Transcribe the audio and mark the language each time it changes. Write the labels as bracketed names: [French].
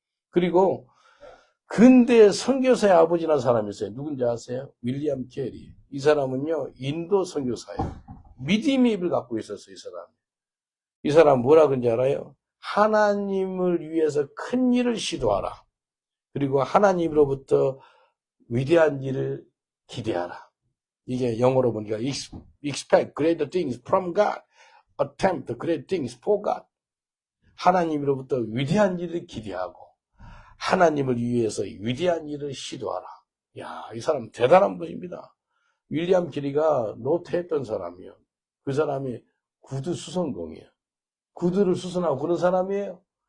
[Korean] 그리고 근대 선교사의 아버지라는 사람이 있어요. 누군지 아세요? 윌리엄 캐리. 이 사람은요, 인도 선교사예요. 믿음의 입을 갖고 있었어요, 이 사람. 이 사람 뭐라 그런지 알아요? 하나님을 위해서 큰 일을 시도하라. 그리고 하나님으로부터 위대한 일을 기대하라. 이게 영어로 보니까 [English] expect great things from God, attempt great things for God. [Korean] 하나님으로부터 위대한 일을 기대하고 하나님을 위해서 위대한 일을 시도하라. 야, 이 사람 대단한 분입니다. 윌리엄 캐리가 노태했던 사람이에요. 그 사람이 구두 수선공이에요. 구두를 수선하고 그런 사람이에요.